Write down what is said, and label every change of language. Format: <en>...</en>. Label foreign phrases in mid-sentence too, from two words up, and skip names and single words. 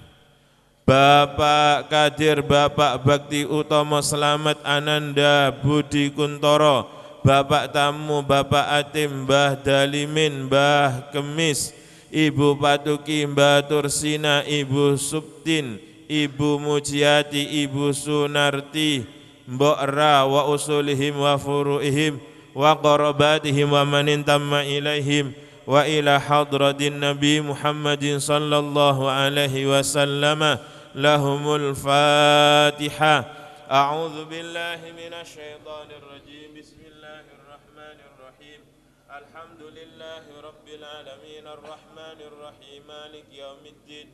<id>Bapak Kadir, Bapak Bakti Utomo Selamat Ananda Budi Kuntoro, Bapak Tamu, Bapak Atim, Mbah Dalimin, Mbah Kemis, Ibu Patuki, Mbah Tursina, Ibu Subtin, Ibu Mujiati, Ibu Sunarti, Mbok Ra,</id> <ar>وأصولهم وفروعهم وقراباتهم ومن انتمى إليهم وإلى حضرة النبي محمد صلى الله عليه وسلم. لهم الفاتحة. أعوذ بالله من الشيطان الرجيم. بسم الله الرحمن الرحيم. الحمد لله رب العالمين الرحمن الرحيم مالك يوم الدين.</ar>